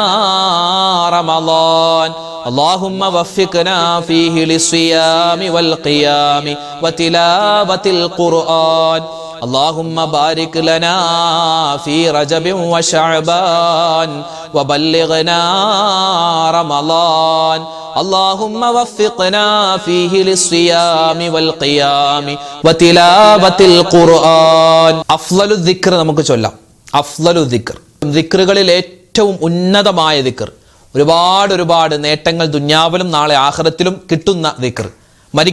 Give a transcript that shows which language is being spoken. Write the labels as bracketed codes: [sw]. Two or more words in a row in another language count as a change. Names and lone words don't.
[ar] رمضان اللهم وفقنا فيه للصيام والقيام وتلاوة القرآن اللهم بارك لنا في رجب وشعبان وبلغنا رمضان اللهم وفقنا فيه للصيام والقيام وتلاوة القرآن أفضل الذكر [ml] നമുക്ക് ചൊല്ലാം. [ar] أفضل الذكر, [ml] ദിക്റുകളിൽ ഏറ്റവും ഉന്നതമായ ദിക്ർ, ഒരുപാട് നേട്ടങ്ങൾ ദുനിയാവിലും നാളെ ആഖിറത്തിലും കിട്ടുന്ന ദിക്ർ.